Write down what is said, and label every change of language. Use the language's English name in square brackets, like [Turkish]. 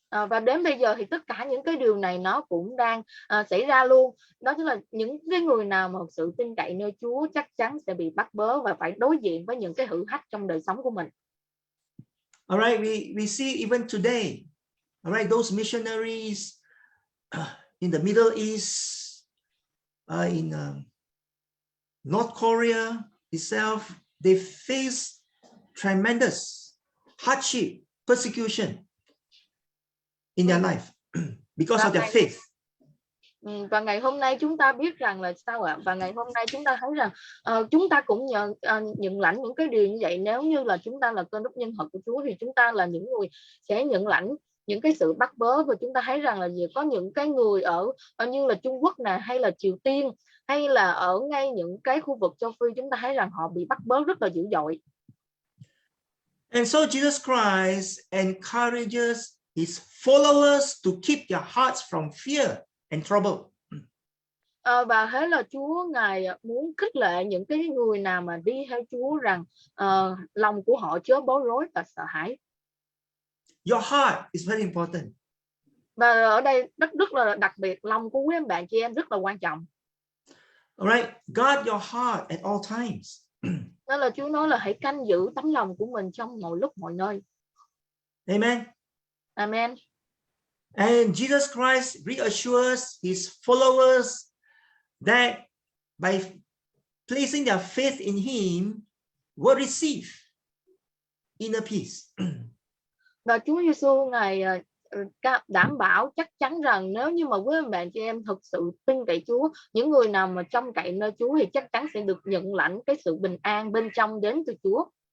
[Vietnamese] Và đến bây giờ thì tất cả những cái điều này nó cũng đang xảy ra luôn. Đó chính là những cái người nào mà sự tin cậy nơi Chúa chắc chắn sẽ bị bắt bớ và phải đối diện với những cái thử thách trong đời sống của mình. [English] All right, we see even today, all right, those missionaries in the Middle East, in North Korea itself, they face tremendous hardship, persecution in their life because of their faith. [Vietnamese] Và ngày hôm nay chúng ta biết rằng là sao ạ? Và ngày hôm nay chúng ta thấy rằng chúng ta cũng nhận lãnh những cái điều như vậy. Nếu như là chúng ta là cơ đốc nhân thật của Chúa thì chúng ta là những người sẽ nhận lãnh những cái sự bắt bớ. Và chúng ta thấy rằng là có những cái người ở như là Trung Quốc nè, hay là Triều Tiên, hay là ở ngay những cái khu vực châu Phi, chúng ta thấy rằng họ bị bắt bớ rất là dữ dội. [English] And so Jesus Christ encourages his followers to keep their hearts from fear and trouble. [Vietnamese] Và thế là Chúa Ngài muốn khích lệ những cái người nào mà đi theo Chúa rằng lòng của họ chớ bối rối và sợ hãi. [English] Your heart is very important. [Vietnamese] Và ở đây rất là đặc biệt, lòng của quý bạn chị em rất là quan trọng. [English] All right, guard your heart at all times. [Vietnamese] Nên là Chúa nói là hãy canh giữ tấm lòng của mình trong mọi lúc mọi nơi. Amen. Amen. [English] And Jesus Christ reassures his followers that by placing their faith in him, will receive inner peace. [Vietnamese] Và Chúa Giêsu Ngài đảm bảo chắc chắn rằng nếu như mà quý bạn chị em thực sự tin cậy Chúa, những người nào mà trông cậy nơi Chúa thì chắc chắn sẽ được nhận lãnh cái sự bình an bên trong đến từ Chúa.